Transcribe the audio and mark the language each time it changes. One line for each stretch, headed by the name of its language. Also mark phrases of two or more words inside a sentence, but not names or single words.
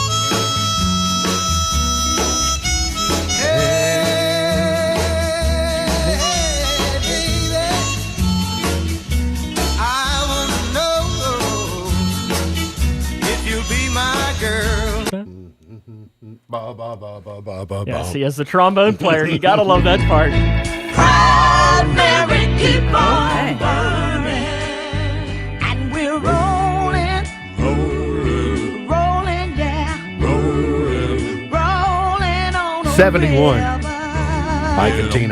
English: I wanna know if you'll be my girl. Ba, ba, ba, ba, ba, ba, Yeah, ba. see, as the trombone player, you gotta love that part. Proud Mary, keep on burning, and we're rolling, rolling, yeah, rolling on. 71. Mike and Tina.